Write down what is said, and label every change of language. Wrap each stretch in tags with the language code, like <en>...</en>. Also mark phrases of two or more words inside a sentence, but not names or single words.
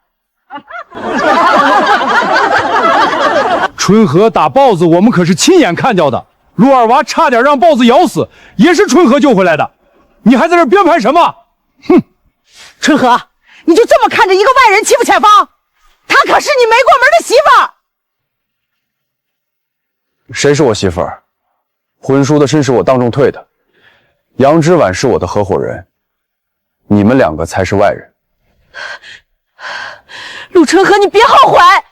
<zh>春和打豹子，我們可是親眼看到的。陸二娃差點讓豹子咬死，也是春和救回來的。你還在這編排什麼？哼！春和，你就這麼看着一個外人欺負前方？她可是你沒過門的媳婦兒。誰是我媳婦兒？婚書的身是我當眾退的，楊之婉是我的合夥人，你們兩個才是外人。陸春和，你別後悔。</zh>